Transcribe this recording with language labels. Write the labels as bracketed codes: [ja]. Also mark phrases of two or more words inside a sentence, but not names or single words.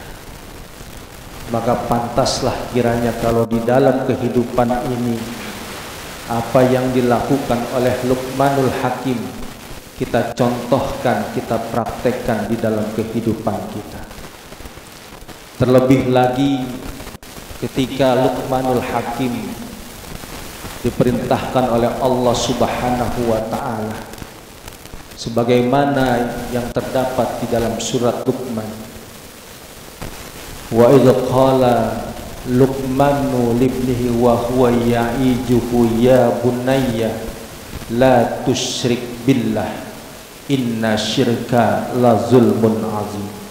[id] Maka pantaslah kiranya kalau di dalam kehidupan ini apa yang dilakukan oleh Luqmanul Hakim kita contohkan, kita praktekkan di dalam kehidupan kita. Terlebih lagi ketika Luqmanul Hakim diperintahkan oleh Allah [ar] سبحانه وتعالى [id] sebagaimana yang terdapat di dalam surat Luqman. [ar] وإذ قال لقمان لابنه وهو يعظه يا بني لا تشرك بالله إن الشرك لظلم عظيم.